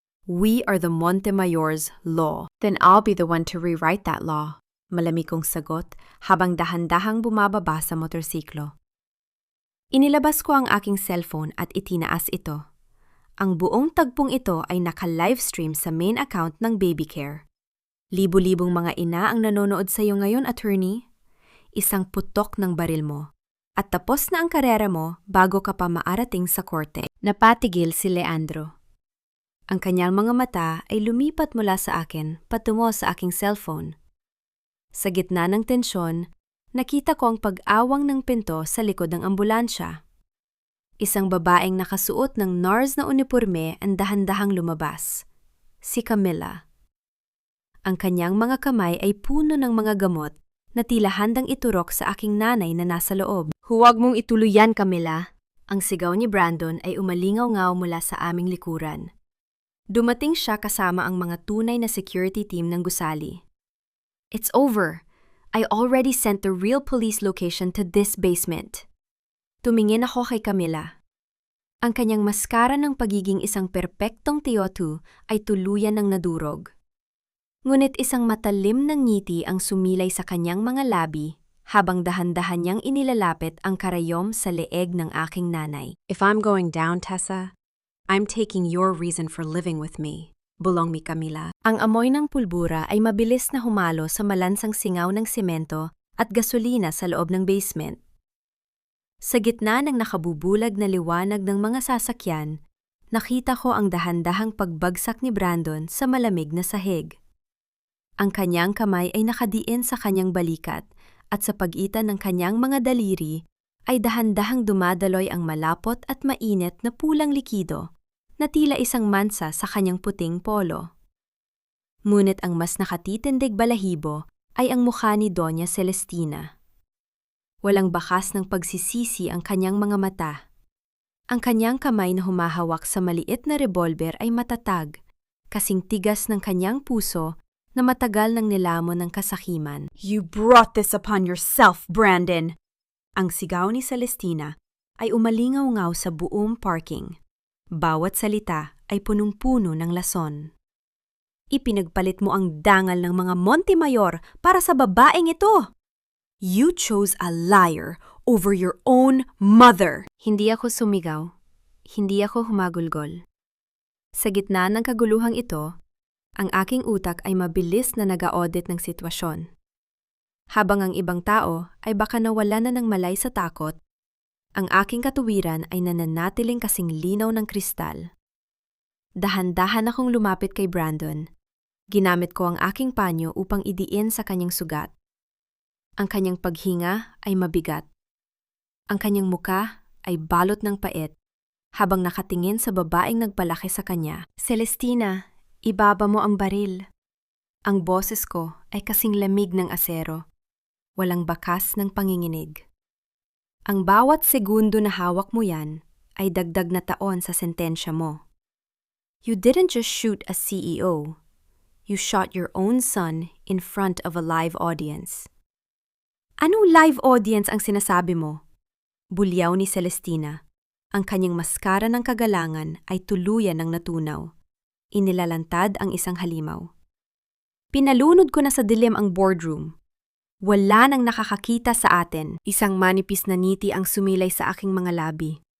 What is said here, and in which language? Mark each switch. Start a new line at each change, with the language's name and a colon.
English: We are the Montemayor's law. Then I'll be the one to rewrite that law.
Filipino: Malamig kong sagot habang dahan-dahang bumababa sa motorsiklo. Inilabas ko ang aking cellphone at itinaas ito. Ang buong tagpong ito ay naka-livestream sa main account ng Baby Care. Libo-libong mga ina ang nanonood sa iyo ngayon, attorney. Isang putok ng baril mo. At tapos na ang karera mo bago ka pa maarating sa korte. Napatigil si Leandro. Ang kanyang mga mata ay lumipat mula sa akin patungo sa aking cellphone. Sa gitna ng tensyon, nakita ko ang pag-awang ng pinto sa likod ng ambulansya. Isang babaeng nakasuot ng NARS na uniporme ang dahan-dahang lumabas. Si Camilla. Ang kanyang mga kamay ay puno ng mga gamot na tila handang iturok sa aking nanay na nasa loob. Huwag mong ituloy yan, Camilla. Ang sigaw ni Brandon ay umalingaw-ngaw mula sa aming likuran. Dumating siya kasama ang mga tunay na security team ng gusali.
English: It's over. I already sent the real police location to this basement.
Filipino: Tumingin ako kay Camilla. Ang kanyang maskara ng pagiging isang perpektong tiyotu ay tuluyan ng nadurog. Ngunit isang matalim na ngiti ang sumilay sa kanyang mga labi habang dahan-dahan niyang inilalapit ang karayom sa leeg ng aking nanay.
English: If I'm going down, Tessa, I'm taking your reason for living with me.
Filipino: Bulong ni Camilla. Ang amoy ng pulbura ay mabilis na humalo sa malansang singaw ng simento at gasolina sa loob ng basement. Sa gitna ng nakabubulag na liwanag ng mga sasakyan, nakita ko ang dahan-dahang pagbagsak ni Brandon sa malamig na sahig. Ang kanyang kamay ay nakadiin sa kanyang balikat at sa pagitan ng kanyang mga daliri ay dahan-dahang dumadaloy ang malapot at mainit na pulang likido na tila isang mansa sa kanyang puting polo. Ngunit ang mas nakatitindig balahibo ay ang mukha ni Doña Celestina. Walang bakas ng pagsisisi ang kanyang mga mata. Ang kanyang kamay na humahawak sa maliit na revolver ay matatag, kasing tigas ng kanyang puso na matagal nang nilamon ng kasakiman.
English: You brought this upon yourself, Brandon!
Filipino: Ang sigaw ni Celestina ay umalingaw-ngaw sa buong parking. Bawat salita ay punong-puno ng lason. Ipinagpalit mo ang dangal ng mga Montemayor para sa babaeng ito!
English: You chose a liar over your own mother.
Filipino: Hindi ako sumigaw. Hindi ako humagulgol. Sa gitna ng kaguluhang ito, ang aking utak ay mabilis na nag-audit ng sitwasyon. Habang ang ibang tao ay baka nawala na ng malay sa takot, ang aking katuwiran ay nananatiling kasing linaw ng kristal. Dahan-dahan akong lumapit kay Brandon. Ginamit ko ang aking panyo upang idiin sa kanyang sugat. Ang kanyang paghinga ay mabigat. Ang kanyang muka ay balot ng pait habang nakatingin sa babaeng nagpalaki sa kanya. Celestina, ibaba mo ang baril. Ang boses ko ay kasing lamig ng asero. Walang bakas ng panginginig. Ang bawat segundo na hawak mo yan ay dagdag na taon sa sentensya mo.
English: You didn't just shoot a CEO. You shot your own son in front of a live audience.
Filipino: Anong live audience ang sinasabi mo? Bulyaw ni Celestina. Ang kanyang maskara ng kagalangan ay tuluyan ng natunaw. Inilalantad ang isang halimaw. Pinalunod ko na sa dilim ang boardroom. Wala nang nakakakita sa atin. Isang manipis na ngiti ang sumilay sa aking mga labi.